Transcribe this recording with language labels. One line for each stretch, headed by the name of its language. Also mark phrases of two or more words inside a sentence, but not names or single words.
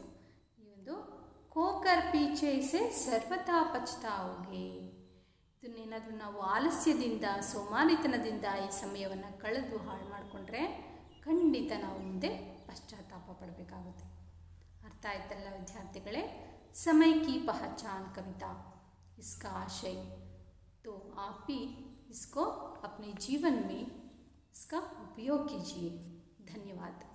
Kannada: ಈ ಒಂದು
Hindi: खोकर पीछे से सर्वदा पछताओगे.
Kannada: ಇದನ್ನೇನಾದರೂ ನಾವು ಆಲಸ್ಯದಿಂದ, ಸೋಮಾರಿತನದಿಂದ ಈ ಸಮಯವನ್ನು ಕಳೆದು ಹಾಳು ಮಾಡಿಕೊಂಡ್ರೆ ಖಂಡಿತ ನಾವು ಮುಂದೆ ಪಶ್ಚಾತ್ತಾಪ ಪಡಬೇಕಾಗುತ್ತೆ. ಅರ್ಥ ಆಯ್ತಲ್ಲ ವಿದ್ಯಾರ್ಥಿಗಳೇ?
Hindi: समय की पहचान कविता, इसका आशय। तो आप भी इसको अपने जीवन में इसका उपयोग कीजिए. धन्यवाद.